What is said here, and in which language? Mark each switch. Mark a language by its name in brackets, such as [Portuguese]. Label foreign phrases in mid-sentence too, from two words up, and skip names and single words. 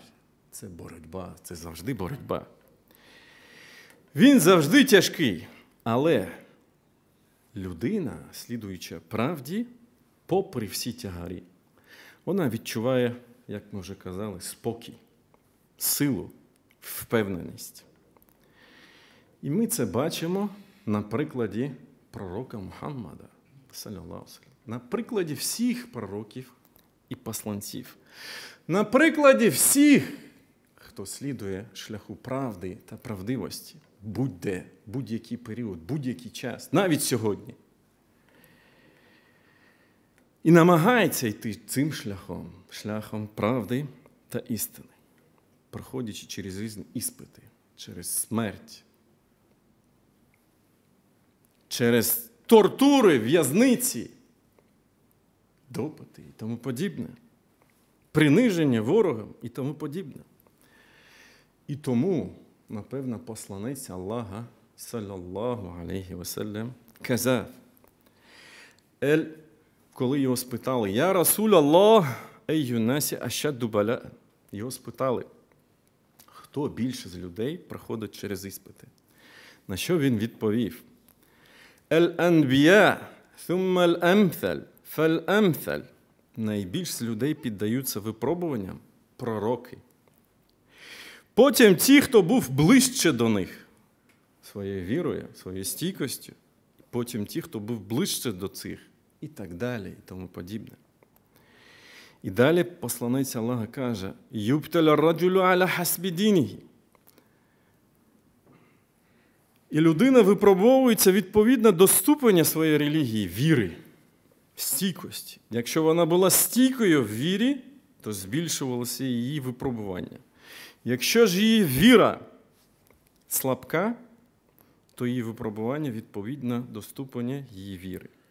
[Ukrainian] Це боротьба, це завжди боротьба. Він завжди тяжкий, але людина, слідуючи правді, попри всі тягарі, вона відчуває, як ми вже казали, спокій, силу, впевненість. І ми це бачимо на прикладі пророка Мухаммада, [Arabic] صلى الله عليه وسلم, [Ukrainian] на прикладі всіх пророків і посланців, на прикладі всіх, хто слідує шляху правди та правдивості, будь-де, будь-який період, будь-який час, навіть сьогодні. І намагається йти цим шляхом, шляхом правди та істини, проходячи через різні іспити, через смерть, через тортури, в'язниці, допити і тому подібне, приниження ворогам і тому подібне. І тому, напевно, посланець Аллаха, [Arabic] صلى الله عليه وسلم, [Ukrainian] казав: коли його спитали, [Arabic] «يا رسول الله أي الناس أشد بلاء». [Ukrainian] Його спитали, хто більше з людей проходить через іспити. На що він відповів? [Arabic] «الأنبياء ثم الأمثل, فالأمثل». [Ukrainian] Найбільш з людей піддаються випробуванням пророки. Потім ті, хто був ближче до них своєю вірою, своєю стійкостю. Потім ті, хто був ближче до цих. І так далі, і тому подібне. І далі посланець Аллаха каже, [Arabic] «يبتلى الرجل على حسب دينه». [Ukrainian] І людина випробовується відповідно до ступеня своєї релігії, віри, стійкості. Якщо вона була стійкою в вірі, то збільшувалося її випробування. Якщо ж її віра слабка, то її випробування відповідно до ступеня її віри.